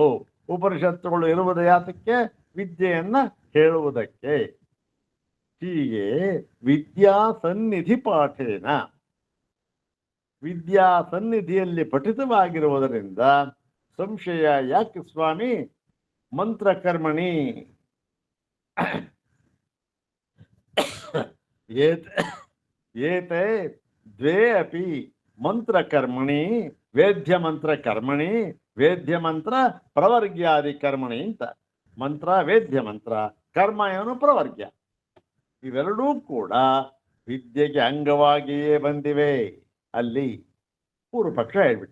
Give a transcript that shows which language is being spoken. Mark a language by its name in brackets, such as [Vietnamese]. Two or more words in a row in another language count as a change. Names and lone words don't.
[Kannada] ಉಪನಿಷತ್ತುಗಳು ಇರುವುದು ಯಾತಕ್ಕೆ? ವಿದ್ಯೆಯನ್ನ ಹೇಳುವುದಕ್ಕೆ. ಹೀಗೆ [Sanskrit] ವಿದ್ಯಾಸನ್ನಿಧಿ ಪಾಠೇನ, [Kannada] ವಿದ್ಯಾಸನ್ನಿಧಿಯಲ್ಲಿ ಪಠಿತವಾಗಿರುವುದರಿಂದ ಸಂಶಯ ಯಾಕೆ ಸ್ವಾಮಿ? [Sanskrit] ಮಂತ್ರಕರ್ಮಣಿ ಏತೆ ದ್ವೇ ಅಪಿ ಮಂತ್ರಕರ್ಮಣಿ, ವೇದ್ಯ ಮಂತ್ರ ಕರ್ಮಣಿ, ವೇದ್ಯ ಮಂತ್ರ ಪ್ರವರ್ಗ್ಯಾದಿ ಕರ್ಮಣಿ ಅಂತ. [Kannada] ಮಂತ್ರ ವೇದ್ಯ ಮಂತ್ರ, ಕರ್ಮ ಏನು ಪ್ರವರ್ಗ್ಯ, ಇವೆರಡೂ ಕೂಡ ವಿದ್ಯೆಗೆ ಅಂಗವಾಗಿಯೇ ಬಂದಿವೆ. ಅಲ್ಲಿ ಪೂರ್ವಪಕ್ಷ ಹೇಳ್ಬಿಟ್ಟ.